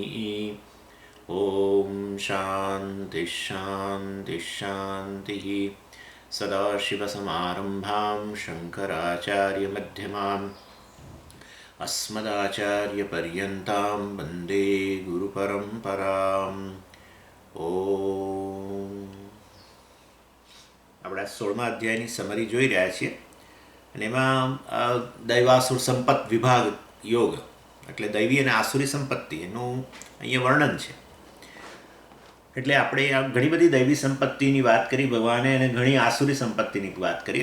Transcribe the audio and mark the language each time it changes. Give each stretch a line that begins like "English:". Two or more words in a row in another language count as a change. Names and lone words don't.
Sanskrit: ॐ शान्तिः शान्तिः शान्तिः। सदाशिवसमारम्भां शङ्कराचार्यमध्यमाम् अस्मदाचार्यपर्यन्तां वन्दे गुरुपरम्पराम्।
Gujarati: ઓમ આપણે 16મા અધ્યાયની સમરી જોઈ રહ્યા છીએ અને એમાં દૈવાસુર સંપત્ત વિભાગ યોગ એટલે દૈવી અને આસુરી સંપત્તિ એનું અહીંયા વર્ણન છે. એટલે આપણે ઘણી બધી દૈવી સંપત્તિની વાત કરી ભગવાને અને ઘણી આસુરી સંપત્તિની વાત કરી.